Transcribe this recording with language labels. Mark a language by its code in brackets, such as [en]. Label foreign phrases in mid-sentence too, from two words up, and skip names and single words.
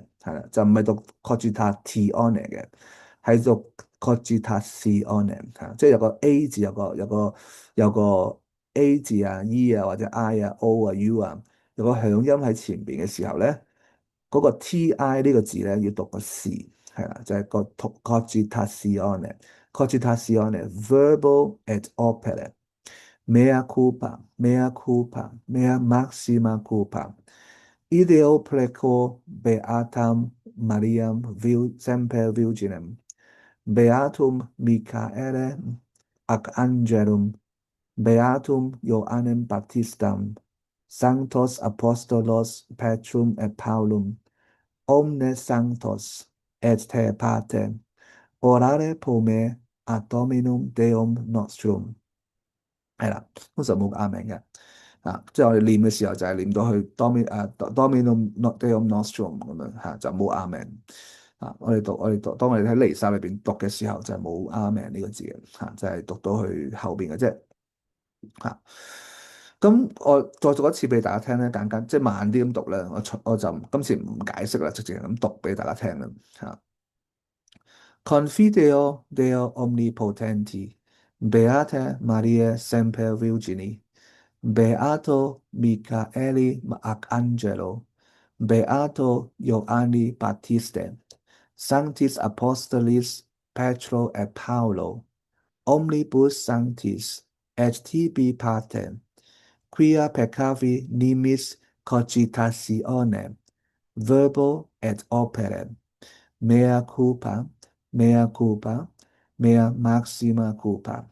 [yue] 係啦，就唔係讀 cogitazione 嘅，係讀 cogitazione 係，即係有個 A 字，有個 A 字啊、E 啊或者 I 啊、O 啊、U 啊，有個響音喺前邊嘅時候咧，嗰個 TI 呢個字咧要讀個 C 係啦，就係個 cogitazione，cogitazione， [la] verbal et opere。Mea culpa, mea culpa, mea maxima culpa. Ideo preco beatam Mariam semper virginem, beatum Michaele ac angelum, beatum Ioannem Baptistam, sanctos apostolos Petrum et Paulum, omnes sanctos et te pater, orare pro me ad Dominum Deum nostrum。 [yue] 係啦，通常冇嗌名嘅，即係我哋念嘅時候就係念到去 [la] Dominum Deum Nostrum [yue] 咁樣嚇，就冇嗌名當我哋喺彌撒裏邊讀嘅時候就係冇嗌名呢個字嘅嚇，就係讀到去後邊嘅啫嚇。咁我再讀一次俾大家聽咧，簡即係慢啲咁讀咧，我就今次唔解釋啦，直接咁讀俾大家聽啦嚇。 [la] Confideo Deo omnipotenti, Beata Maria semper Virgini, Beato Michaeli Arcangelo, Beato Ioanni Baptiste, Sanctis Apostolis Petro et Paulo, omnibus sanctis, et tibi partem, quia peccavi nimis cogitatione, verbo et opere, mea culpa, mea maxima culpa.